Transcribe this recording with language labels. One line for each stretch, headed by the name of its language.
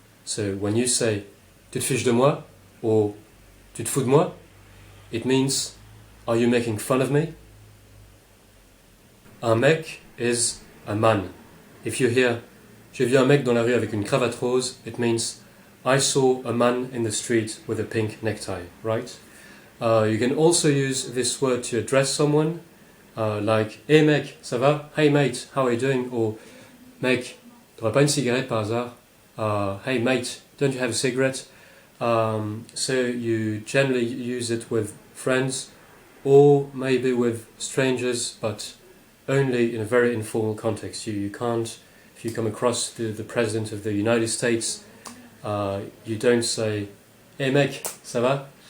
English: So when you say
French: tu te fiches de moi
English: or
French: tu te fous de moi,
English: it means, are you making fun of me? Un mec is a man. If you hear,
French: j'ai vu un mec dans la rue avec une cravate rose,
English: it means, I saw a man in the street with a pink necktie, right? You can also use this word to address someone, like,
French: hey mec, ça va?
English: Hey mate, how are you doing?
French: Or, mec, t'aurais pas une cigarette par hasard?
English: Hey mate, don't you have a cigarette? So you generally use it with friends or maybe with strangers, but only in a very informal context. You can't, if you come across the President of the United States, you don't say,
French: hey mec, ça va?